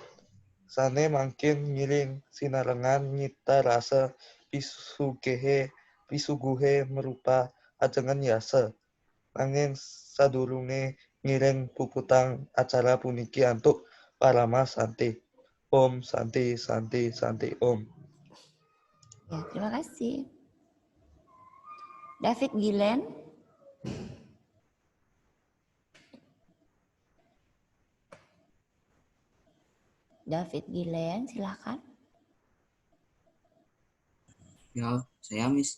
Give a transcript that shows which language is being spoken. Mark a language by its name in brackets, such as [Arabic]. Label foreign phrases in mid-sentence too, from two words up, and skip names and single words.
[Balinese] Sane mangkin ngiring sinarengan nyita rasa pisuguhe merupa ajengan yasa. Angin sadurunge ngiring puputang acara puniki antuk parama santi. Om Santi Santi Santi Om. [Indonesian] Ya, terima kasih. David Gilen. David Gilen, silakan. Ya, saya Miss.